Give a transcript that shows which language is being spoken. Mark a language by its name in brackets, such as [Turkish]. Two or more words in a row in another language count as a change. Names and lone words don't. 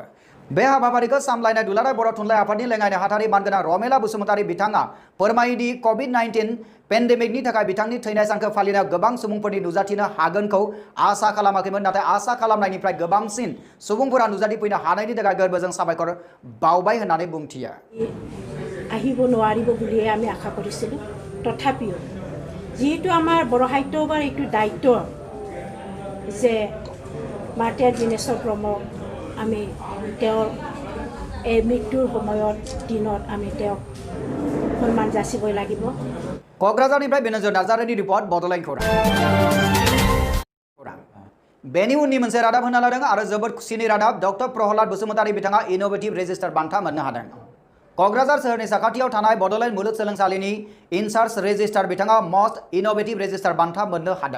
[Bodo] बे हाबाफारिखौ सामलायनाय दुलाराय बर' थुनलाइ आफादनि लेङाइ नेहाथारि मानगोनां रमेला बसुमतारी बिथाङा फोरमायदि COVID-19 पेन्डेमिकनि थाखाय बिथांनि थैनाय सानखौ फालिनायाव गोबां सुबुंफोरनि नुजाथिनो हागोनखौ आसा खालामाखैमोन नाथाय आसा खालामनायनिफ्राय गोबांसिन सुबुंफोरा नुजाथिफैनो हानायनि थाखाय गोरबोजों साबायखर बावबाय होननानै बुंथियो। [Assamese] আহিব নোৱাৰিব বুলিয়ে আমি আশা কৰিছিলোঁ তথাপিও যেহেতু আমাৰ বড় সাহিত্যৰ এইটো দায়িত্ব যে মাৰ্টিয়াৰ দিনেশ্বৰ ব্ৰহ্মক আমি তেওঁৰ এই মৃত্যুৰ সময়ত দিনত আমি তেওঁক সন্মান যাচিবই লাগিব। [Bodo] क'क्राझारनिफ्राय बेनोजर नार्जारिनि रिपर्ट बड'लेण्ड खौरां। बेनि उननि मोनसे रादाब होना लादों आरो जोबोद खुसिनि रादाब डक्टर प्रहलाद बसुमतारी बिथाङा [English] innovative registrar [Bodo] बान्था मोननो हादों। क'क्राझार सोहोरनि साखाथियाव थानाय बड'लेण्ड मुलुगसोलोंसालिनि इनचार्ज रेजिस्टार बिथाङा [English] most innovative registrar [Bodo] बान्था मोननो हादों।